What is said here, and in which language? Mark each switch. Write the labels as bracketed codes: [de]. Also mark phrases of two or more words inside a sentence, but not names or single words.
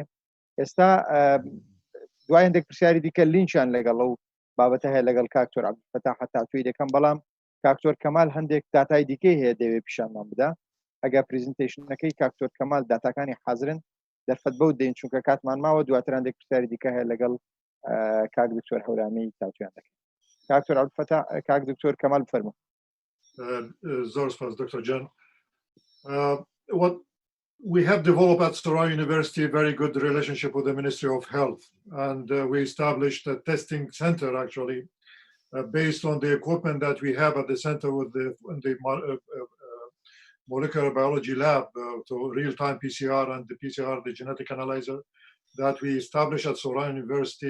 [ckb] ئێستا دوای هەندێک پرسیاری دیکە لینچیان لەگەڵ ئەو بابەتە هەیە لەگەڵ کاکتۆر عەبدولفەتاح هەتاتوی دەکەم، بەڵام کاکتۆر کەمال هەندێک داتای دیکەی هەیە دەوێت پیشانمان بدا. ئەگە پریزنتیشنەکەی کاکتۆر کەمال داتاکانی حازرن دەرفەت بەو دێن چونکە کاتمان ماوە دواتر هەندێک پرسیاری دیکە هەیە لەگەڵ کاک دکتۆر هەورامی تاوتویان دەکەن. کاکتۆر عەبدولفەتاح کاک دکتۆر کەمال بفەرموو. زۆر سپاس دکتۆر جان. [en] What we have developed at Sōrān University a very good relationship with the Ministry of Health, and we established a testing center actually based on the equipment that we have at the center with the molecular biology lab, so real-time PCR and the PCR, the genetic analyzer that we established at Sōrān University.